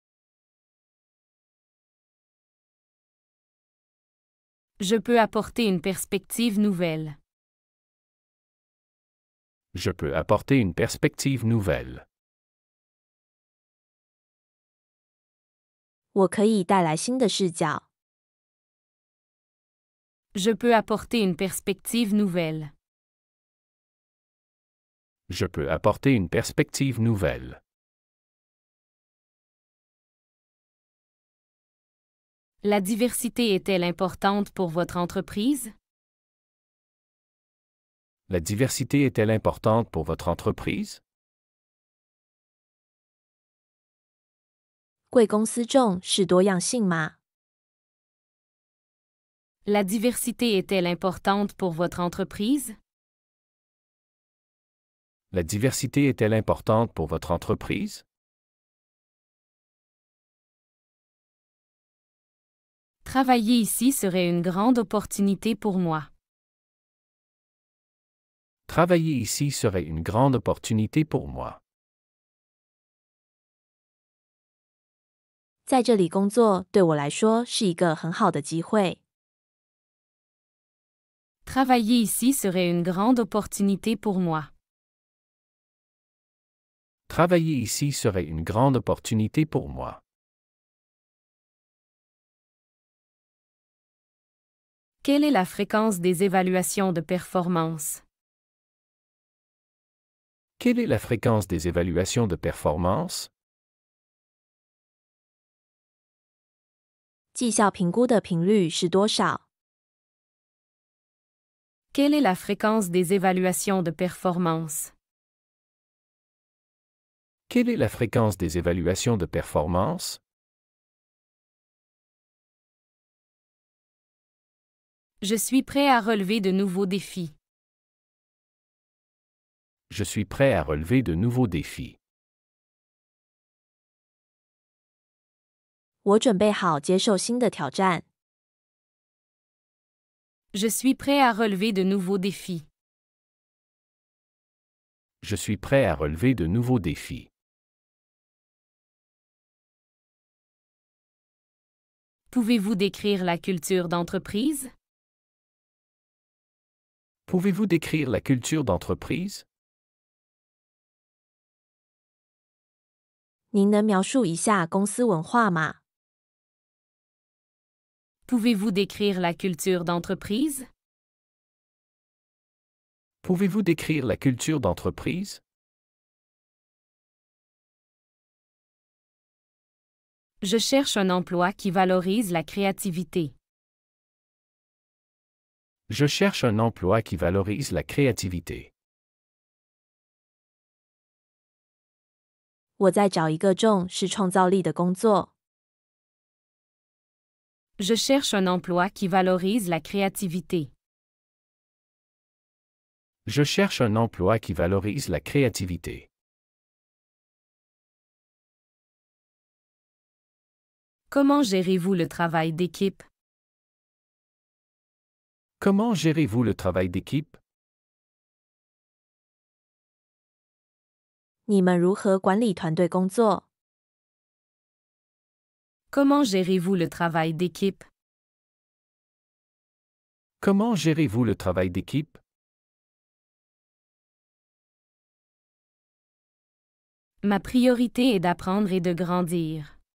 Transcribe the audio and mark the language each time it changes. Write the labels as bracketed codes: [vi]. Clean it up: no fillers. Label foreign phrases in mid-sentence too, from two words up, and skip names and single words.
[fr] Je peux apporter une perspective nouvelle. Je peux apporter une perspective nouvelle. [zh] 我可以带来新的视角。 [fr] Je peux apporter une perspective nouvelle. Je peux apporter une perspective nouvelle. La diversité est-elle importante pour votre entreprise? La diversité est-elle importante pour votre entreprise? [zh] 贵公司重视多样性吗？ [fr] La diversité est-elle importante pour votre entreprise? La diversité est-elle importante pour votre entreprise? Travailler ici serait une grande opportunité pour moi. Travailler ici serait une grande opportunité pour moi. [zh] 在这里工作对我来说是一个很好的机会。 [fr] Travailler ici serait une grande opportunité pour moi. Travailler ici serait une grande opportunité pour moi. Quelle est la fréquence des évaluations de performance? Quelle est la fréquence des évaluations de performance? [zh] 绩效评估的频率是多少？ [fr] Quelle est la fréquence des évaluations de performance? Quelle est la fréquence des évaluations de performance? Je suis prêt à relever de nouveaux défis. Je suis prêt à relever de nouveaux défis. [zh] 我准备好接受新的挑战。 [fr] Je suis prêt à relever de nouveaux défis. Je suis prêt à relever de nouveaux défis. Pouvez-vous décrire la culture d'entreprise? Pouvez-vous décrire la culture d'entreprise? [zh] 您能描述一下公司文化吗？ [fr] Pouvez-vous décrire la culture d'entreprise? Pouvez-vous décrire la culture d'entreprise? Je cherche un emploi qui valorise la créativité. Je cherche un emploi qui valorise la créativité. [zh] 我在找一个重视创造力的工作。 [fr] Je cherche un emploi qui valorise la créativité. Je cherche un emploi qui valorise la créativité. Comment gérez-vous le travail d'équipe? Comment gérez-vous le travail d'équipe? [zh] 你们如何管理团队工作？ [fr] Comment gérez-vous le travail d'équipe? Comment gérez-vous le travail d'équipe? Ma priorité est d'apprendre et de grandir.